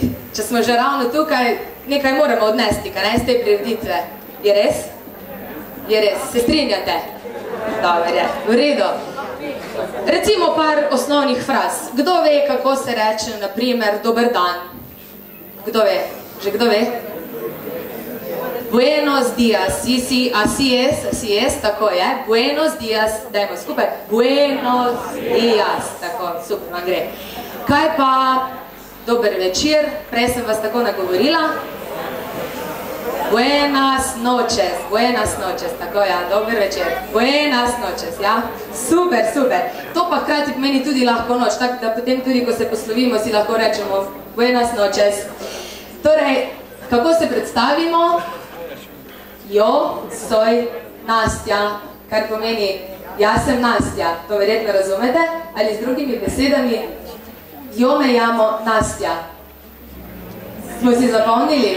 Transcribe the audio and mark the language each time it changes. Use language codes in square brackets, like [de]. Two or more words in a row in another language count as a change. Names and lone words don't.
[sl] Če smo že ravno tukaj, nekaj moramo odnesti, kaj ne, z te prireditve. Je res? Je res. Se strinjate? Dobar je. V redu. Recimo par osnovnih fraz. Kdo ve, kako se reče, na primer, dober dan? Kdo ve? Že kdo ve? [es] Buenos días. Así es, [sl] tako je. [es] Buenos días. [sl] Dajmo skupaj. [es] Buenos días. [sl] Tako, super, vam gre. Kaj pa dober večer? Prej sem vas tako nagovorila. [es] Buenas noches, [sl] tako ja, dober večer. [es] Buenas noches, [sl] ja. Super, super. To pa hkrati pomeni tudi lahko noč, tako da potem tudi, ko se poslovimo, si lahko rečemo [es] buenas noches. [sl] Torej, kako se predstavimo? [es] Jo, soy Nastja, [sl] kar pomeni, jaz sem Nastja. To verjetno razumete? Ali z drugimi besedami? [es] Jo me llamo Nastja. [sl] Smo si zapomnili?